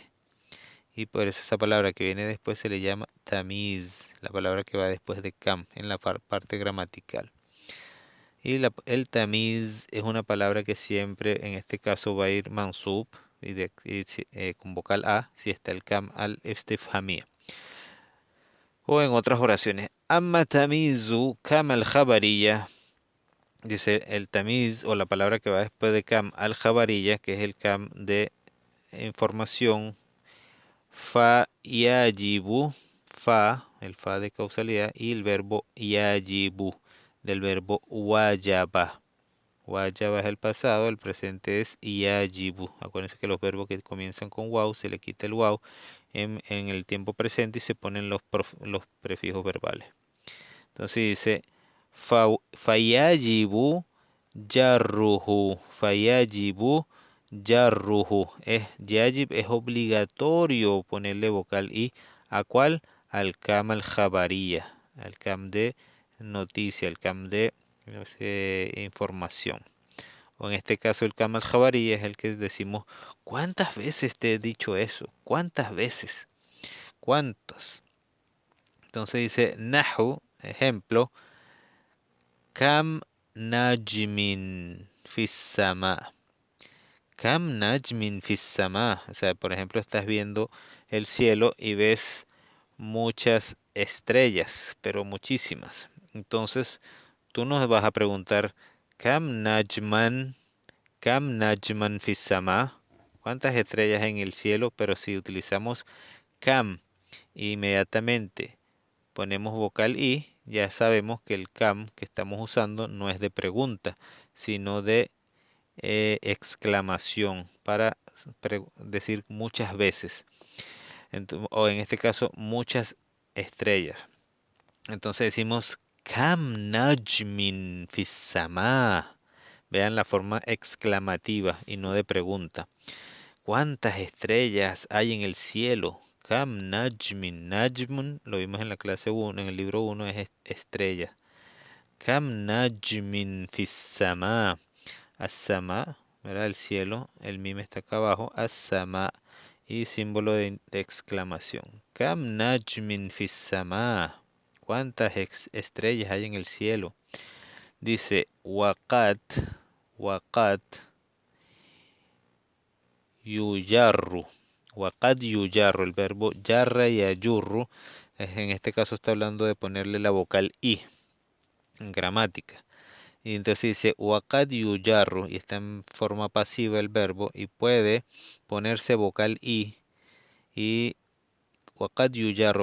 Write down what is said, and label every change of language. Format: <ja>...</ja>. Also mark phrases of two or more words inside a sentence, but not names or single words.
<es>Y por eso esa palabra que viene después se le llama tamiz, la palabra que va después de cam en la parte gramatical. Y el tamiz es una palabra que siempre en este caso va a ir mansub con vocal a si está el</es> <ar>كم الاستفهامية.</ar> <es>O en otras oraciones.</es> <ar>أما تمييز كم الخبرية.</ar> <es>Dice el tamiz o la palabra que va después de</es> <ar>كم الخبرية,</ar> <es>que es el cam de información.</es> <ar>ف يجب، ف,</ar> <es>el fa de causalidad, y el verbo yajibu, del verbo wajaba. Wajaba es el pasado, el presente es yajibu. Acuérdense que los verbos que comienzan con waw se le quita el waw en el tiempo presente y se ponen los prefijos verbales. Entonces dice</es> <ar>فيجب جره، فيجب جره.</ar> <es>Yajib es obligatorio ponerle vocal i. ¿A cuál? Al</es> <ar>كم الخبرية,</ar> <es>al cam de noticia, al cam de información. O en este caso el</es> <ar>كم الخبرية</ar> <es>es el que decimos, ¿cuántas veces te he dicho eso? ¿Cuántas veces? ¿Cuántas? Entonces dice Nahu, ejemplo,</es> <ar>كم نجم في السماء. كم نجم في السماء.</ar> <es>O sea, por ejemplo, estás viendo el cielo y ves muchas estrellas, pero muchísimas. Entonces, tú nos vas a preguntar,</es> <ar>كم نجما في السماء.</ar> <es>¿Cuántas estrellas en el cielo? Pero si utilizamos Kam, inmediatamente ponemos vocal I, ya sabemos que el Kam que estamos usando no es de pregunta, sino de exclamación para decir muchas veces, o en este caso muchas estrellas.</es> <ar>Entonces decimos كم نجم في السماء.</ar> <es>Vean la forma exclamativa y no de pregunta. ¿Cuántas estrellas hay en el cielo?</es> <ar>كم نجم.</ar> <es>Najmun, lo vimos en la clase 1, en el libro 1, es estrella.</es> <ar>كم نجم في السماء.</ar> <es>As-sama, ¿verdad? El cielo, el mime está acá abajo. As-sama y símbolo de exclamación.</es> <ar>كم نجم في السماء.</ar> <es>¿Cuántas estrellas hay en el cielo?</es> <ar>Dice وقد، وقد يجر. وقد يجر,</ar> <es>el verbo yarra y ayurru, en este caso está hablando de ponerle la vocal I en gramática. Y entonces dice</es> <ar>وقد يجر</ar> <es>y está en forma pasiva el verbo y puede ponerse vocal I y</es> <ar>وقد يجر.</ar>